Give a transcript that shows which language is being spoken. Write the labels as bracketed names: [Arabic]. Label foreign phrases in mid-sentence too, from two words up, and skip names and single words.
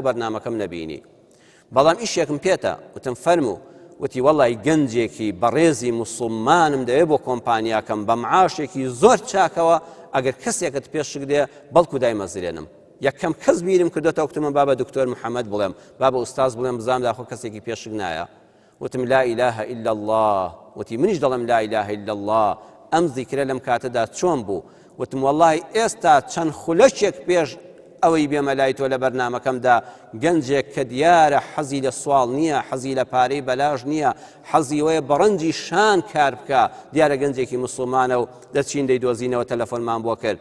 [Central Kurdish] بەرنامەکەم نەبینی بەڵام ئیشێکم پێتە وتم فەرموو وتی وەڵی گەنجێکی بەڕێزی موسڵمانم دەوێت بۆ کۆمپانیاکەم بە معاشێکی زۆر چاکەوە ئەگەر کەسێکت پێشک دێ بەڵکو دایمەزرێنم یەکەم کەس بیرم کردێتەوە وتمە بابە دکتۆر محەممەد بڵێم بابە ئوستاز بڵێم بزانام داخۆ کەسێکی پێشک نایە وتم [Arabic] لا إله إلا الله [Central Kurdish] وتی منیش دەڵێم [Arabic] لا إله إلا الله [Central Kurdish] ئەم زیکرە لەم کاتەدا چۆن بوو وتم وەڵی ئێستا چەند خولەکێک پێش ئەوەی بێمە لای تۆ لە بەرنامەکەمدا گەنجێک کە دیارە حەزی لە سوال نییە، حەزی لە پارەی بەلاژ نییە، حەزی وەیە بەڕەنجی شان کار بکە، دیارە گەنجێکی مسلمانە و دەچین دەیدۆزینەوە تەلەفۆنمان بۆ کرد.